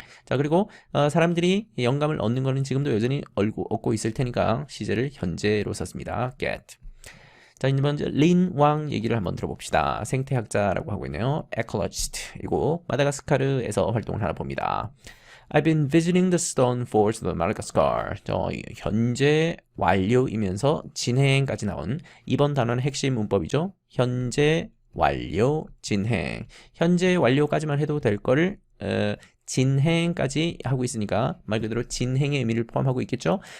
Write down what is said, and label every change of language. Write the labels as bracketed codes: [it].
[ko] 자, 그리고 사람들이 영감을 얻는 것은 지금도 여전히 얻고 있을 테니까 시제를 현재로 썼습니다. [en] get. [ko] 자, 이제 먼저 린 왕 얘기를 한번 들어봅시다. 생태학자라고 하고 있네요. ecologist이고 마다가스카르에서 활동을 하나 봅니다. [en] I've been visiting the stone forest of Madagascar. [ko] 현재 완료이면서 진행까지 나온 이번 단어는 핵심 문법이죠. 현재 완료 진행. 현재 완료까지만 해도 될 거를 진행까지 하고 있으니까 말 그대로 진행의 의미를 포함하고 있겠죠.